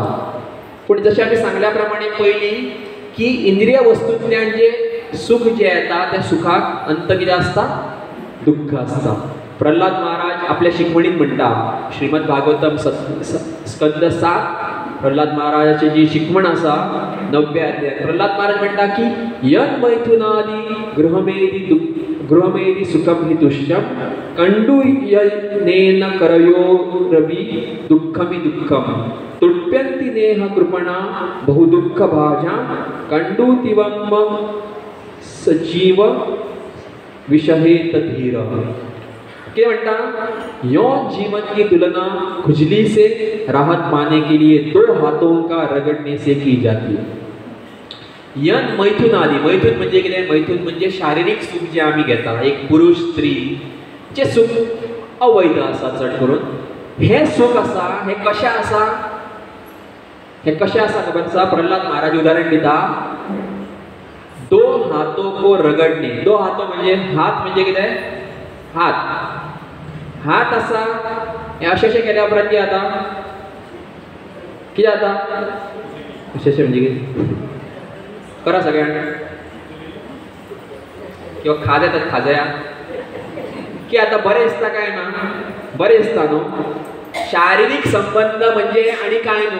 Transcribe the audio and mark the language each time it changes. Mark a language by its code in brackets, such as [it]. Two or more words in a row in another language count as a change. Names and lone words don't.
[kok] पूण जशें आमी सांगल्या प्रमाणे पयलीं की इंद्रिय वस्तूंतल्यान जे सुख जे येता त्या सुखाक अंत कितें आसता? दुःख आसता. प्रल्हाद महाराज आपल्या शिकवणीत म्हणटा, श्रीमद भागवतम स्कंद 7 प्रल्हाद महाराजाची जी शिकवण आसा 9व्या अध्यायात प्रल्हाद महाराज म्हणटा की [sa] यन मैथुनादी गृहमेदी सुखम हि तुष्यम कंडूयनेन करयो रवि दुःखमि दुःखम तुट्यंती नेह कृपणा बहु दुःख भाजा कंडूतिवम सजीव विषहेत धीर. [kok] क्या म्हणता? [hi] यो जीवन की तुलना खुजली से राहत पाने के लिए 2 हाथों का रगड़ने से की जाती है. [sa] यन मैथुन आदि. [kok] मैथुन म्हणजे कितें? मैथुन म्हणजे शारीरिक सुख जे आमी घेता, एक पुरुष स्त्री जे सुख अवैध आसा चड करून. हे सुख आसा हे कशें आसा? खबर आसा? प्रल्हाद महाराज उदाहरण दिता. 2 [hi] हाथों को रगड़ने. [kok] 2 हाथों म्हणजे हात म्हणजे कितें? हात आसा हे अशें केल्या उपरांत कितें जाता अशें म्हणजे कितें करा सगळ्यांक किंवा खाज येतात खाजया की आता बरें दिसता काय ना बरें दिसता न्हू शारिरीक संबंध म्हणजे आनी काय न्हू